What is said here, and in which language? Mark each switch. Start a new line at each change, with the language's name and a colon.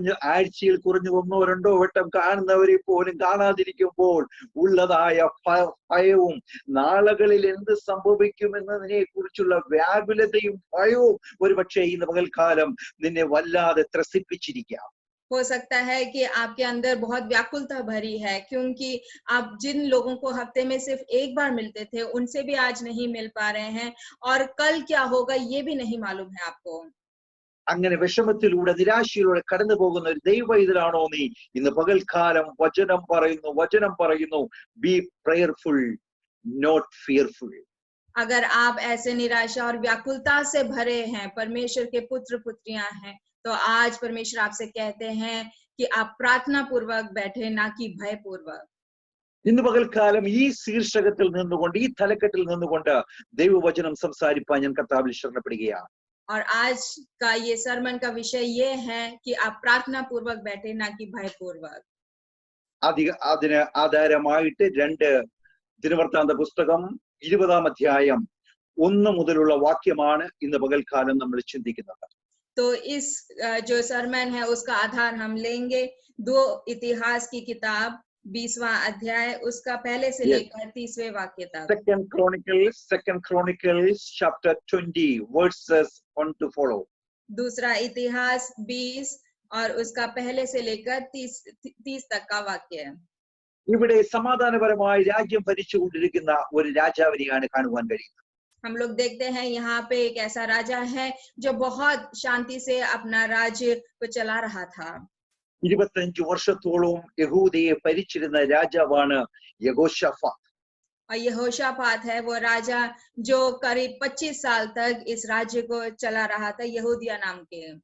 Malayalam: ആഴ്ചയിൽ കുറഞ്ഞ 1-2 വട്ടം കാണുന്നവരെ പോലും കാണാതിരിക്കുമ്പോൾ ഉള്ളതായ ഭയവും നാളുകളിൽ എന്ത് സംഭവിക്കുമെന്നതിനെ കുറിച്ചുള്ള വ്യാകുലതയും ഭയവും ഒരു പക്ഷേ ഇന്ന് പകൽക്കാലം നിന്നെ വല്ലാതെ ത്രസിപ്പിച്ചിരിക്കാം.
Hindi: हो सकता है कि आपके अंदर बहुत व्याकुलता भरी है, क्योंकि आप जिन लोगों को हफ्ते में सिर्फ एक बार मिलते थे उनसे भी आज नहीं मिल पा रहे हैं, और कल क्या होगा ये भी नहीं मालूम है आपको.
Malayalam: അങ്ങനെ വിഷമത്തിലൂടെ നിരാശയിലൂടെ കടന്നു പോകുന്ന ഒരു ദൈവവൈതലാണോ നീ? ഇന്ന് പകൽക്കാലം വചനം പറയുന്നു,
English: Be prayerful, not fearful.
Hindi: अगर आप ऐसे निराशा और व्याकुलता से भरे हैं, परमेश्वर के पुत्र पुत्रियां हैं, तो आज परमेश्वर आपसे कहते हैं कि आप प्रार्थना पूर्वक बैठे, ना कि भय पूर्वक.
Malayalam: ഇന്ന് പകൽക്കാലം ഈ ശീർഷകത്തിൽ നിന്നുകൊണ്ട്, ഈ തലക്കെട്ടിൽ നിന്നുകൊണ്ട് ദൈവവചനം സംസാരിപ്പാൻ ഞാൻ കർത്താവിൽ ശരണപ്പെടുകയാണ്.
Hindi: और आज का ये सरमन का विषय ये है कि आप प्रार्थना पूर्वक बैठे, ना कि भय पूर्वक.
Malayalam: അതിന് ആധാരമായിട്ട് 2 ദിനവൃത്താന്ത പുസ്തകം 20-ാം അധ്യായം 1 മുതലുള്ള വാക്യമാണ് ഇന്ന് പകൽക്കാലം നമ്മൾ ചിന്തിക്കുന്നത്.
Hindi: तो इस जो सरमन है उसका आधार हम लेंगे 2 इतिहास की किताब 20वां अध्याय, उसका पहले से लेकर 30वें वाक्य तक.
English: Second Chronicles chapter 20 verses 1 to follow.
Hindi: दूसरा इतिहास 20 और उसका पहले से लेकर 30 तक का वाक्य है.
Malayalam: ഇവിടെ സമാധാനപരമായി രാജ്യം ഭരിച്ചുകൊണ്ടിരിക്കുന്ന ഒരു രാജാവിനെയാണ് കാണുവാൻ കഴിയുന്നത്.
Hindi: हम लोग देखते हैं यहाँ पे एक ऐसा राजा है जो बहुत शांति से अपना राज्य को चला रहा था.
Malayalam: 25 വർഷത്തോളം യഹൂദയെ ഭരിച്ചിരുന്ന രാജാവാണ് യഹോശാഫാത്ത്.
Hindi: और यहोशापात है वो राजा जो करीब 25 साल तक इस राज्य को चला रहा था, यहूदिया नाम के.